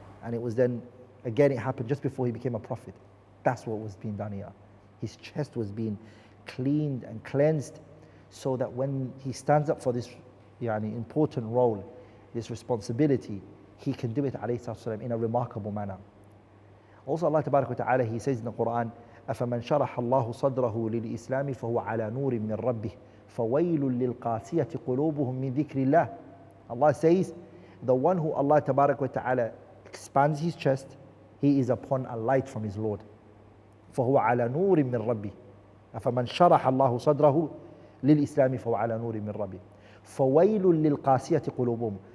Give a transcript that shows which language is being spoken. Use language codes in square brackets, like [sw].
[en] And it was then, again, it happened just before he became a prophet. That's what was being done here. His chest was being cleaned and cleansed so that when he stands up for this important role, this responsibility, he can do it ﷺ in a remarkable manner. Also Allah Tabarak wa Ta'ala, he says in the Quran, [ar] أَفَمَنْ شَرَحَ اللَّهُ صَدْرَهُ لِلْإِسْلَامِ فَهُوَ عَلَى نُورٍ مِّن رَبِّهِ فَوَيْلٌ لِلْقَاسِيَةِ قُلُوبُهُم مِّن ذِكْرِ اللَّهِ. [en] Allah says, the one who Allah Tabarak wa Ta'ala expands his chest, he is upon a light from his Lord. [ar] فَهُوَ عَلَى نُورٍ مِّن رَبِّهِ أَفَمَنْ شَرَحَ اللَّهُ صَدْرَهُ لِلْإِسْلَامِ فَهُوَ عَلَى نُورٍ مِّن رَبِّهِ فَوَيْلٌ لِلْقَاسِيَةِ قُلُوبُهُم.